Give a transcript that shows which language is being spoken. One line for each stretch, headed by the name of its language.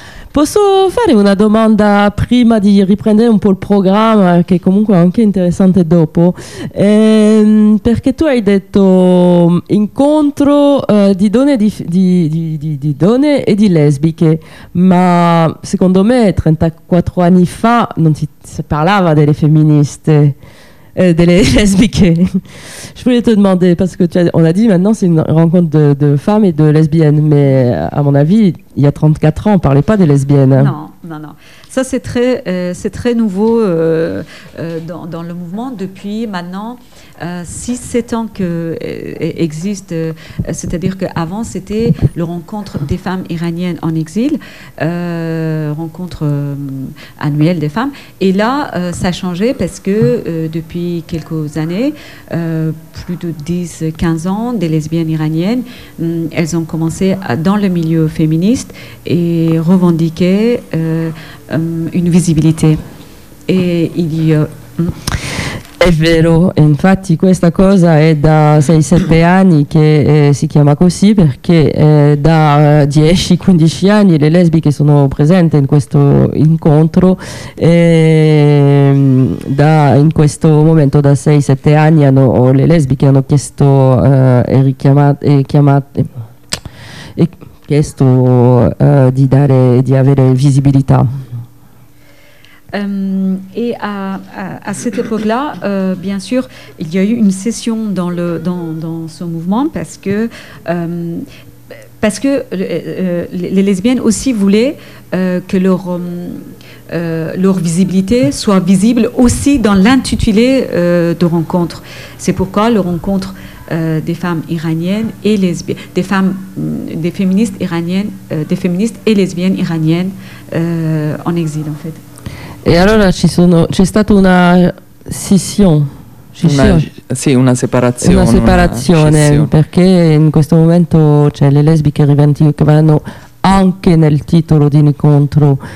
Italian: Posso fare una domanda prima di riprendere un po' il programma, che è comunque anche interessante dopo, perché tu hai detto incontro di donne e di lesbiche, ma secondo me 34 anni fa non si parlava delle femministe. Delle lesbiques.
French: Je voulais te demander, parce que on a dit maintenant c'est une rencontre de femmes et de lesbiennes, mais à mon avis, il y a 34 ans, on ne parlait pas des lesbiennes. Non. Ça, c'est très nouveau dans le mouvement depuis maintenant 6-7 ans que existe. C'est-à-dire qu'avant, c'était la rencontre des femmes iraniennes en exil, rencontre annuelle des femmes. Et là, ça a changé parce que depuis quelques années, plus de 10-15 ans, des lesbiennes iraniennes, elles ont commencé dans le milieu féministe et revendiquaient une visibilité. Et il y a.
Italian: È vero, infatti questa cosa è da 6-7 anni che si chiama così, perché da 10-15 anni le lesbiche sono presenti in questo incontro e in questo momento da 6-7 anni le lesbiche hanno chiesto di avere visibilità.
French: Et à cette époque-là, bien sûr, il y a eu une scission dans ce mouvement parce que les lesbiennes aussi voulaient que leur visibilité soit visible aussi dans l'intitulé de rencontre. C'est pourquoi la rencontre des femmes iraniennes et lesbiennes, des féministes iraniennes, des féministes et lesbiennes iraniennes en exil, en fait.
Italian: E allora c'è stata una scissione, una separazione perché in questo momento c'è le lesbiche rivendicavano anche nel titolo di un incontro